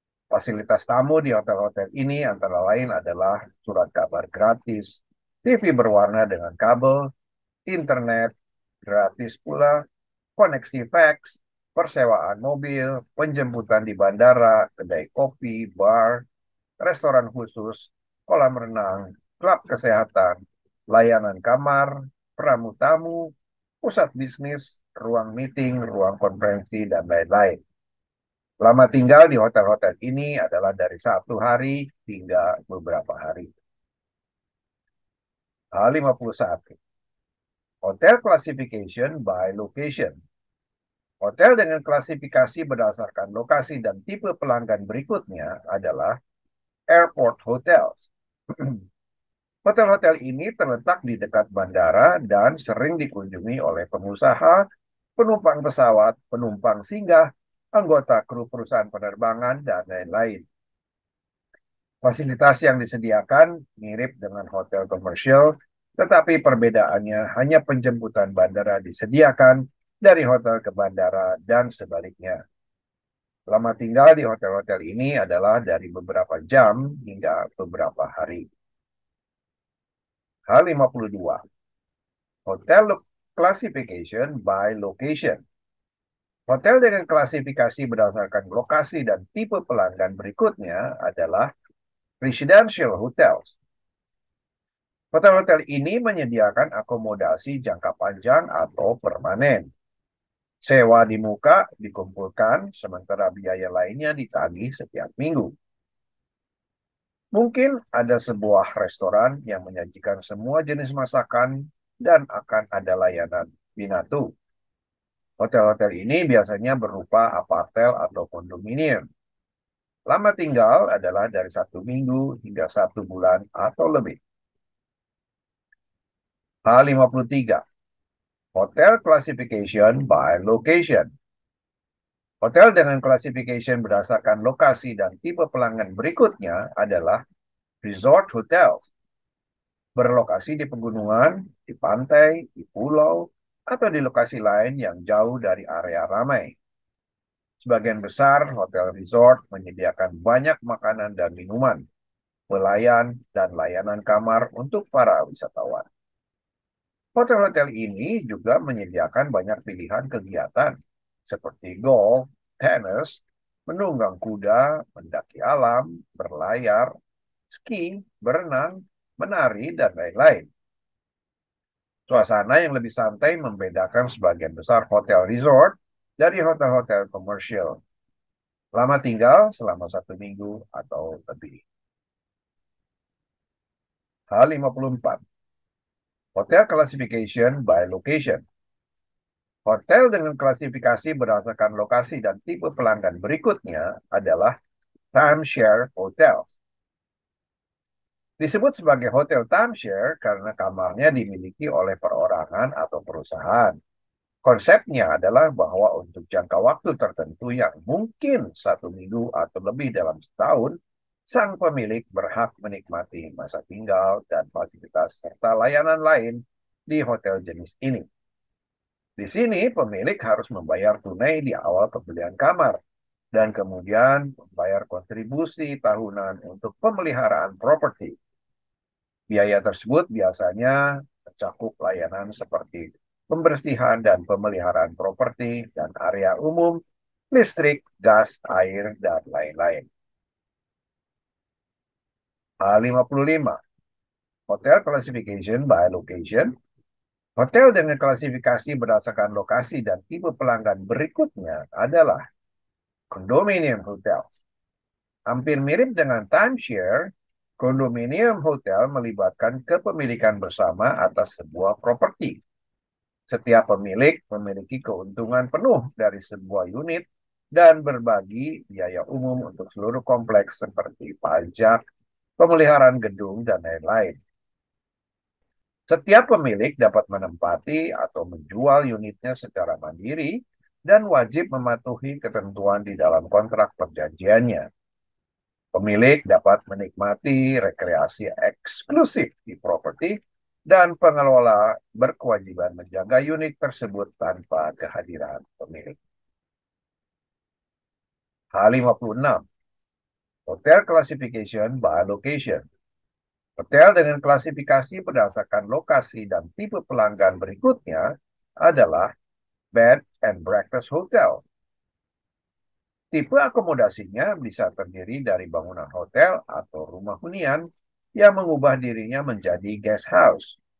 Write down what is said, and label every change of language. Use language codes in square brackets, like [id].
[id] Fasilitas tamu di hotel-hotel ini antara lain adalah surat kabar gratis, TV berwarna dengan kabel, internet gratis pula, koneksi fax, persewaan mobil, penjemputan di bandara, kedai kopi, bar, restoran khusus, kolam renang, klub kesehatan, layanan kamar, pramu tamu, pusat bisnis, ruang meeting, ruang konferensi, dan lain-lain. Lama tinggal di hotel-hotel ini adalah dari 1 hari hingga beberapa hari. H51. [en] Hotel Classification by Location. [id] Hotel dengan klasifikasi berdasarkan lokasi dan tipe pelanggan berikutnya adalah Airport Hotels. Hotel-hotel ini terletak di dekat bandara dan sering dikunjungi oleh pengusaha, penumpang pesawat, penumpang singgah, anggota kru perusahaan penerbangan, dan lain-lain. Fasilitas yang disediakan mirip dengan hotel komersial, tetapi perbedaannya hanya penjemputan bandara disediakan dari hotel ke bandara dan sebaliknya. Lama tinggal di hotel-hotel ini adalah dari beberapa jam hingga beberapa hari. H52. [en] Hotel Classification by Location. [id] Hotel dengan klasifikasi berdasarkan lokasi dan tipe pelanggan berikutnya adalah Residential Hotels. Hotel-hotel ini menyediakan akomodasi jangka panjang atau permanen. Sewa di muka dikumpulkan, sementara biaya lainnya ditagih setiap minggu. Mungkin ada sebuah restoran yang menyajikan semua jenis masakan dan akan ada layanan binatu. Hotel-hotel ini biasanya berupa apartel atau kondominium. Lama tinggal adalah dari 1 minggu hingga 1 bulan atau lebih. H53. [en] Hotel Classification by Location. [id] Hotel dengan classification berdasarkan lokasi dan tipe pelanggan berikutnya adalah Resort Hotels. Berlokasi di pegunungan, di pantai, di pulau, atau di lokasi lain yang jauh dari area ramai. Sebagian besar hotel resort menyediakan banyak makanan dan minuman, pelayan, dan layanan kamar untuk para wisatawan. Hotel-hotel ini juga menyediakan banyak pilihan kegiatan, seperti golf, tenis, menunggang kuda, mendaki alam, berlayar, ski, berenang, menari, dan lain-lain. Suasana yang lebih santai membedakan sebagian besar hotel resort dari hotel-hotel komersial. Lama tinggal selama 1 minggu atau lebih. H54. [en] Hotel Classification by Location. [id] Hotel dengan klasifikasi berdasarkan lokasi dan tipe pelanggan berikutnya adalah timeshare hotels. Disebut sebagai hotel timeshare karena kamarnya dimiliki oleh perorangan atau perusahaan. Konsepnya adalah bahwa untuk jangka waktu tertentu yang mungkin 1 minggu atau lebih dalam setahun, sang pemilik berhak menikmati masa tinggal dan fasilitas serta layanan lain di hotel jenis ini. Di sini pemilik harus membayar tunai di awal pembelian kamar dan kemudian membayar kontribusi tahunan untuk pemeliharaan properti. Biaya tersebut biasanya mencakup layanan seperti pembersihan dan pemeliharaan properti dan area umum, listrik, gas, air, dan lain-lain. H55. [en] Hotel Classification by Location. [id] Hotel dengan klasifikasi berdasarkan lokasi dan tipe pelanggan berikutnya adalah condominium hotels. Hampir mirip dengan timeshare, condominium hotel melibatkan kepemilikan bersama atas sebuah properti. Setiap pemilik memiliki keuntungan penuh dari sebuah unit dan berbagi biaya umum untuk seluruh kompleks seperti pajak, pemeliharaan gedung, dan lain-lain. Setiap pemilik dapat menempati atau menjual unitnya secara mandiri dan wajib mematuhi ketentuan di dalam kontrak perjanjiannya. Pemilik dapat menikmati rekreasi eksklusif di properti dan pengelola berkewajiban menjaga unit tersebut tanpa kehadiran pemilik. H56. [en] Hotel Classification by Location. [id] Hotel dengan klasifikasi berdasarkan lokasi dan tipe pelanggan berikutnya adalah Bed and Breakfast Hotel. Tipe akomodasinya bisa terdiri dari bangunan hotel atau rumah hunian yang mengubah dirinya menjadi guest house.